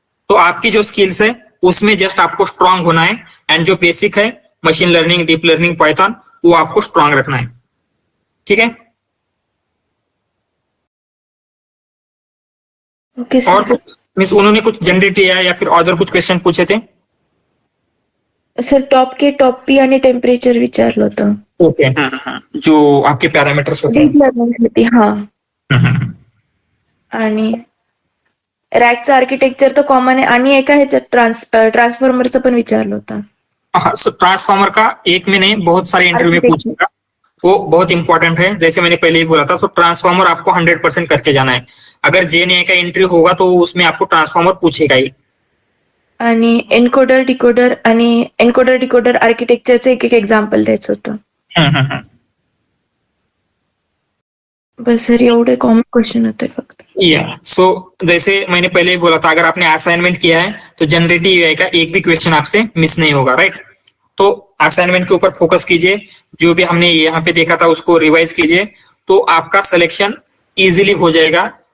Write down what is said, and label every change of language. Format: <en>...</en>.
<hi>तो आपकी जो स्किल्स है उसमें जस्ट आपको स्ट्रांग होना है, एंड जो बेसिक है machine learning, deep learning, Python, वो आपको स्ट्रांग रखना है, ठीक है।</hi> <en>Okay sir.</en> <hi>और कुछ मीन्स उन्होंने कुछ जनरेटिव एआई या फिर अदर कुछ क्वेश्चन पूछे थे?</hi> <mr>सर टॉप पी आणि टेम्परेचर विचारलं होतं.</mr> <hi>ओके, जो आपके पॅरामीटर्स होते.</hi> <mr>डीप लर्निंग साठी. हा. आणि रॅकचं आर्किटेक्चर तर कॉमन आहे, आणि एका ह्याच्यात ट्रान्सफॉर्मरचं पण विचारलं होतं.</mr> <hi>हाँ, ट्रांसफॉर्मर का एक में नहीं बहुत सारे इंटरव्यू में पूछेगा, वो बहुत इंपॉर्टेंट है। जैसे मैंने पहले ही बोला था, तो ट्रांसफॉर्मर आपको 100% करके जाना है। अगर जेएनआई का इंटरव्यू होगा तो उसमें आपको ट्रांसफॉर्मर पूछेगा ही.</hi> <mr>आणि एन्कोडर डिकोडर आर्किटेक्चरचं एक एक्झाम्पल द्यायचं होतं. बस सर एवढे कॉमन क्वेश्चन होते फक्त.</mr> <hi>सो जैसे मैंने पहले ही बोला था, अगर आपने असाइनमेंट किया है तो जनरेटिव एआई का एक भी क्वेश्चन आपसे मिस नहीं होगा, राइट। तो असाइनमेंट के ऊपर फोकस कीजिए, जो भी हमने यहाँ पे देखा था उसको रिवाइज कीजिए, तो आपका सिलेक्शन इजीली हो जाएगा.</hi>